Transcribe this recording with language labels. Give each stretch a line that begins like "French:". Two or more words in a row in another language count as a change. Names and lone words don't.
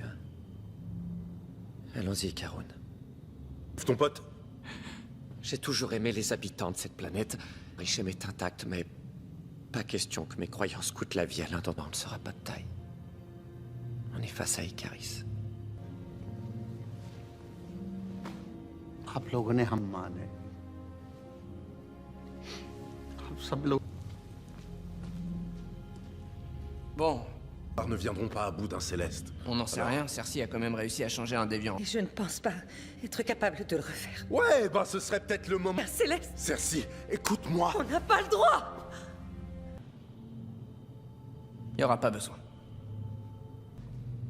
French: Allons-y, Karun. Ton pote? J'ai toujours aimé les habitants de cette planète. Arishem est intact, mais pas question que mes croyances coûtent la vie à l'un d'entre eux. On ne sera pas de taille. On est face à Icaris.
Hindi: आप लोगों ने हम माने आप सब लोग
French: Bon, Ne viendront pas à bout d'un Céleste. on n'en sait rien. Cersei a quand même réussi à changer un déviant. Et je ne pense pas être capable de le refaire. Ouais, ben ce serait peut-être le moment... Céleste, Cersei, écoute-moi. on n'a pas le droit! Il n'y aura pas besoin.